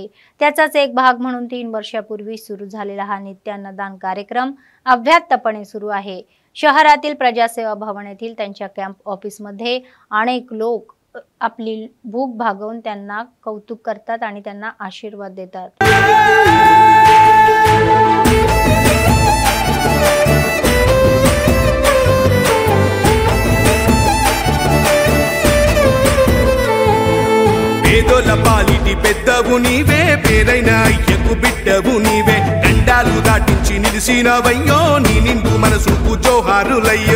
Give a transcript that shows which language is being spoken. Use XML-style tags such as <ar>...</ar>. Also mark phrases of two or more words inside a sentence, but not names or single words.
<mr>त्याचाच एक भाग म्हणून 3 वर्षापूर्वी सुरू झालेला हा नित्य अन्नदान कार्यक्रम अव्याहतपणे सुरू आहे। शहरातील प्रजासेवा भवन येथील त्यांच्या कॅम्प ऑफिसमध्ये अनेक लोक आपली भूक भागवून त्यांना कौतुक करतात आणि त्यांना आशीर्वाद देतात।</mr> <te>పేదోల పాలిటి పెద్దవు నీవే, పేరైన అయ్యకు బిడ్డవు నీవే, గండాలు దాటించి నిలిసినవయ్యో, నీ నిండు మనసుకు జోహారులయ్యో।</te>